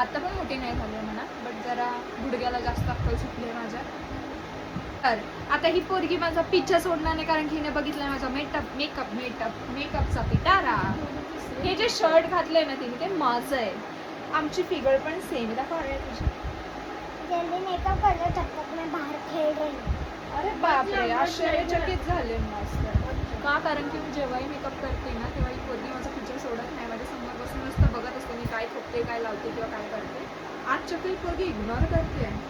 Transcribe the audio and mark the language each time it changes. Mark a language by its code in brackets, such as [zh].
[mr] आत्ता पण मोठी नाही झाली आहे म्हणा, बट जरा गुडघ्याला जास्त अक्कल सुटली आहे माझ्या. तर आता ही पोरगी माझा पिच्छा सोडणार नाही, कारण की हिने बघितलं माझा मेकअपचा पिटारा. हे जे शर्ट घातलंय ना तिने, ते माझं आहे. आमची फिगर पण सेम. दाखवा तुझी. [hi] जल्दी मेकअप कर लो, तब तक मैं बाहर खेळ रही. [mr] अरे बापरे, आश्चर्यचकित झाले मास्टर. का? कारण की मी जेव्हाही मेकअप करते ना, तेव्हा ही पोरगी माझा पिक्चर सोडत नाही. माझ्या समोर बसून नुसतं बघत असते मी काय थोपते, काय लावते किंवा काय करते. आज चक्री पोरगी इग्नोर करते.